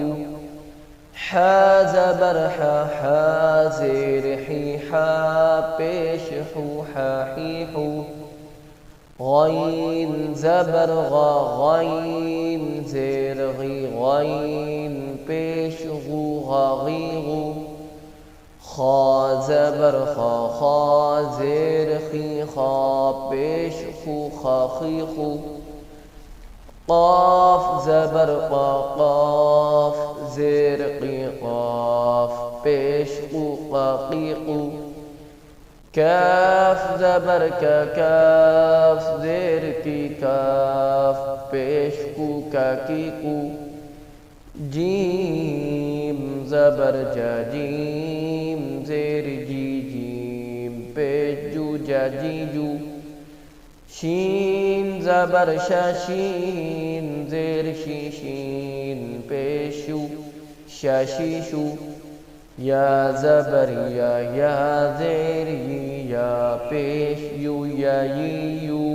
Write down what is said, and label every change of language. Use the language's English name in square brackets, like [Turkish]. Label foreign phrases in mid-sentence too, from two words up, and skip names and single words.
[Urdu] حا زبر حا، حا زیر حی، حا پیش حو، حا حی حو۔ غین زبر غا، غین زیر غی، غین پیش غو، غا غی غو۔ خا زبر خا، خا زیر خی، خا پیش خو، خا خی خو۔ قاف زبر قا، قاف زیر قی، قاف پیش قو، قا قی قو۔ کاف زبر کا، کاف زیر کی، کاف پیش قو، کا کی قو۔ جیم زبر جا، جیم زیر جی، جیم پیش جو، جا جی جو۔ شین زبر شا، شین زیر شی، شین پیشو، شا شی شو۔ یا زبر یا، یا زیر ی، یا پیش یو، یا ی